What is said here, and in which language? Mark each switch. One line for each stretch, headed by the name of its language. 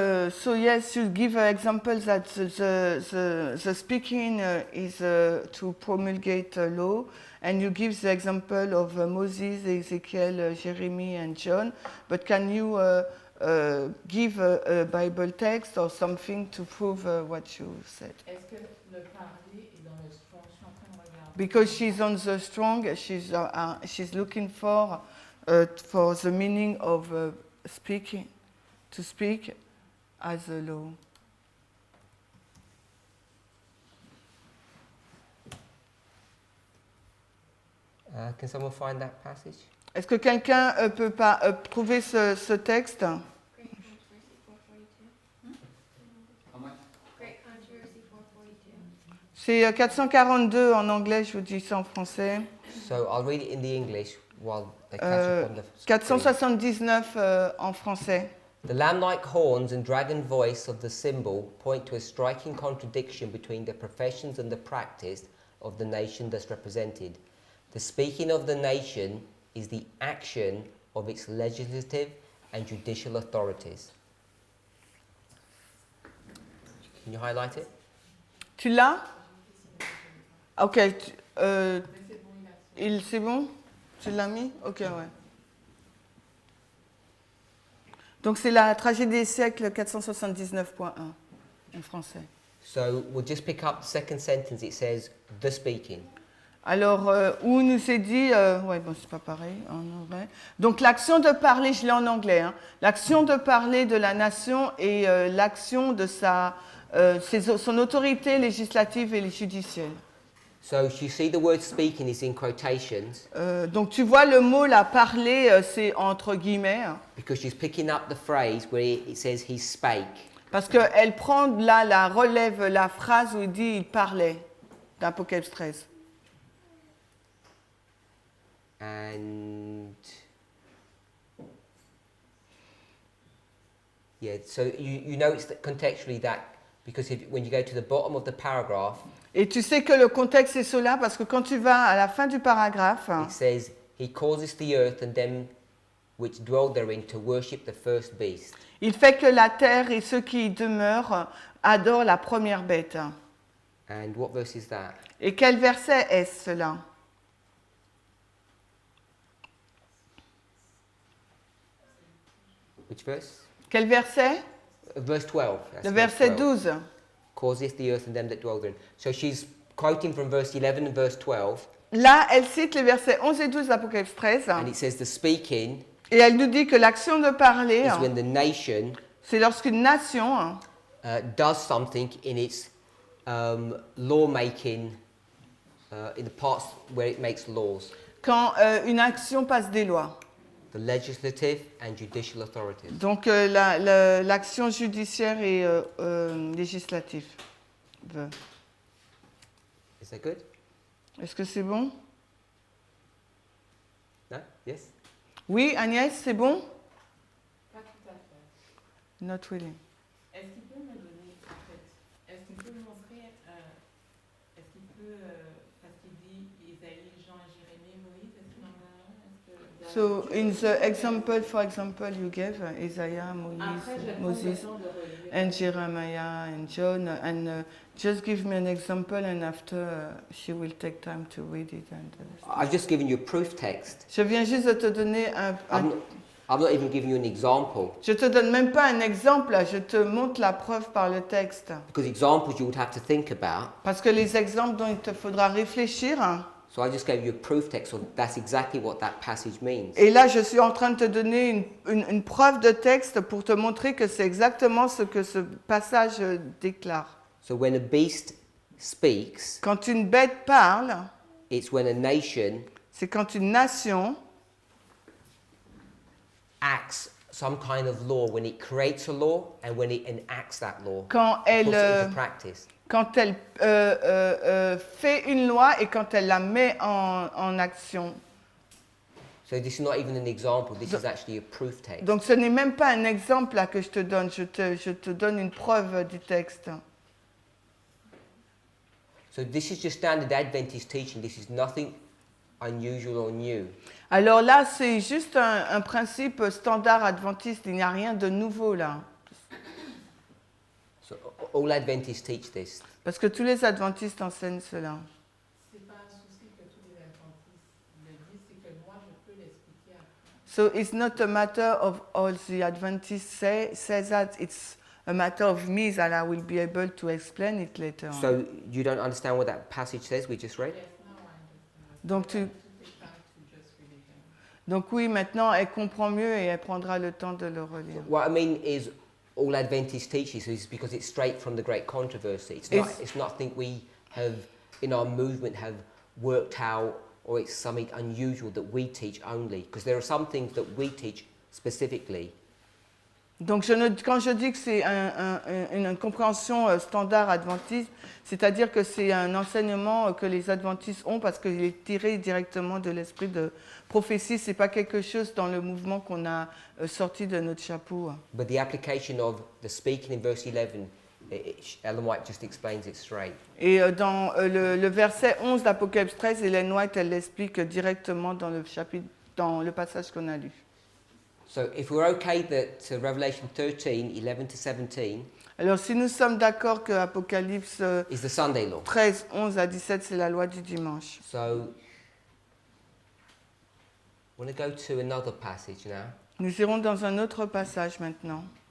English: so yes, you give an example that the speaking is to promulgate a law, and you give the example of Moses, Ezekiel, Jeremy, and John. But can you give a Bible text or something to prove what you said?
French: Est-ce que le parler est dans le Strong? Je suis en train de regarder.
English: Because she's on the strong, she's looking for the meaning of speaking, to speak as a law. Can someone find that passage?
French: Est-ce que quelqu'un peut pas trouver ce texte?
English: Great Controversy 442. How much? Great Controversy 442.
French: C'est 442 en anglais, je vous dis ça en français.
English: So I'll read it in the English while they catch up on the screen.
French: 479 en français.
English: The lamb-like horns and dragon voice of the symbol point to a striking contradiction between the professions and the practice of the nation thus represented. The speaking of the nation is the action of its legislative and judicial authorities. Can you highlight it?
French: Tu l'as? Ok. C'est bon? Tu l'as mis? Ok, ouais. Donc c'est la tragédie des siècles 479.1 en français.
English: So we'll just pick up the second sentence. It says, the speaking.
French: Alors, où il nous est dit, ouais, bon, c'est pas pareil en anglais. Donc, l'action de parler, je l'ai en anglais, hein, l'action de parler de la nation et l'action de son autorité législative et judiciaire.
English: So you see the word speaking is in quotations
French: Donc, tu vois le mot là, parler, c'est entre guillemets, hein,
English: because she's picking up the phrase where it says he spake.
French: parce qu'elle prend là, la relève la phrase où il dit il parlait, d'Apocalypse 13.
English: And yeah, so you notice that contextually that because when you go to the bottom of the paragraph,
French: Et tu sais que le contexte est cela parce que quand tu vas à la fin du paragraphe,
English: it says he causes the earth and them which dwell therein to worship the first beast.
French: il fait que la terre et ceux qui y demeurent adorent la première bête.
English: And what verse is that?
French: Et quel verset est-ce cela?
English: Which verse?
French: Quel verset?
English: Verse 12. That's
French: Le
English: verse
French: verset
English: 12.
French: 12.
English: Causes the earth and them that dwell therein. So she's quoting from verse 11 and verse 12,
French: Là, elle cite les versets 11 et 12 d'Apocalypse 13.
English: and it says the speaking
French: Et elle nous dit que l'action de parler,
English: is when the nation
French: c'est lorsqu'une nation
English: does something in its lawmaking, in the parts where it makes laws,
French: quand une action passe des lois.
English: the legislative and judicial authorities.
French: Donc l'action judiciaire et législative.
English: Is that good?
French: Est-ce que c'est bon?
English: No? Yes?
French: Oui, Agnès, c'est bon? Pas tout à fait.
English: Not really.
French: Est-ce qu'il peut me donner, en fait, est-ce qu'il peut me montrer, est-ce qu'il peut, parce qu'il dit Isaïe, Jean, Jérémie, Moïse, est-ce qu'il en a un?
English: So in the example, for example, you gave Isaiah,
French: Après, je vais prendre le
English: Moses,
French: temps de relire.
English: and Jeremiah and John, and just give me an example, and after she will take time to read it. I've just given you a proof text.
French: Je viens juste de te donner
English: I'm not even giving you an example,
French: Je te donne même pas un exemple, là, je te montre la preuve par le texte.
English: because examples you would have to think about.
French: Parce que les exemples dont il te faudra réfléchir, hein.
English: So I just gave you a proof text, so that's exactly what that passage means.
French: Et là, je suis en train de te donner une preuve de texte pour te montrer que c'est exactement ce que ce passage déclare.
English: So when a beast speaks,
French: Quand une bête parle,
English: it's when a nation
French: c'est quand une nation
English: acts some kind of law, when it creates a law and when it enacts that law,
French: quand
English: puts
French: elle,
English: it into practice.
French: quand elle fait une loi et quand elle la met en action.
English: So this is not even an example, this is actually a proof text.
French: Donc ce n'est même pas un exemple là que je te donne, je te donne une preuve du texte.
English: So this is just standard Adventist teaching, this is nothing unusual or new.
French: Alors là, c'est juste un principe standard adventiste, il n'y a rien de nouveau là.
English: So all Adventists teach this.
French: Parce que tous les adventistes enseignent cela. C'est pas un souci que tous les adventistes le disent, c'est que moi je peux l'expliquer après.
English: So it's not a matter of all the Adventists say that, it's a matter of me that I will be able to explain it later on. So you don't understand what that passage says we just read? Yes, now I understand.
French: Donc,
English: I took the time to just read it again.
French: Donc oui, maintenant elle comprend mieux et elle prendra le temps de le relire.
English: What I mean is all Adventist teaches is because it's straight from the great controversy. It's nothing we have in our movement have worked out, or it's something unusual that we teach only, because there are some things that we teach specifically.
French: Donc quand je dis que c'est une compréhension standard adventiste, c'est-à-dire que c'est un enseignement que les adventistes ont parce qu'il est tiré directement de l'esprit de prophétie, c'est pas quelque chose dans le mouvement qu'on a sorti de notre chapeau.
English: But the application of the speaking in verse 11, Ellen White just explains it straight.
French: Et dans le verset 11 d'Apocalypse 13, Ellen White, elle l'explique directement dans le chapitre, dans le passage qu'on a lu.
English: So if we're okay that Revelation 13, 11 to 17
French: Alors si nous sommes d'accord que Apocalypse
English: is the Sunday law.
French: 13, 11 à 17, c'est la loi du dimanche.
English: So I want to go to another passage now.
French: Nous irons dans un autre passage maintenant.